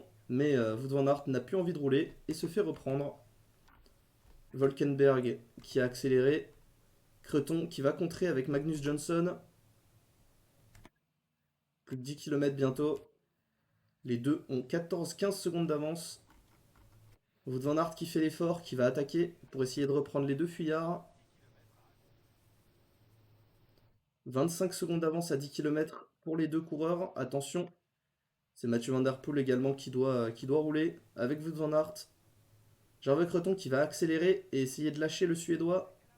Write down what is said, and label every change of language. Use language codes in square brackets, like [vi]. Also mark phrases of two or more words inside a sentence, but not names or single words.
[fr] Mais Wout van Aert n'a plus envie de rouler et se fait reprendre. Volkenberg qui a accéléré. Creton qui va contrer avec Magnus Johnson. Plus de 10 km bientôt. Les deux ont 14-15 secondes d'avance. Wout van Aert qui fait l'effort, qui va attaquer pour essayer de reprendre les deux fuyards. 25 secondes d'avance à 10 km pour les deux coureurs. Attention, c'est Mathieu Van Der Poel également qui doit rouler avec Wout van Aert. Gervais Creton qui va accélérer et essayer de lâcher le Suédois.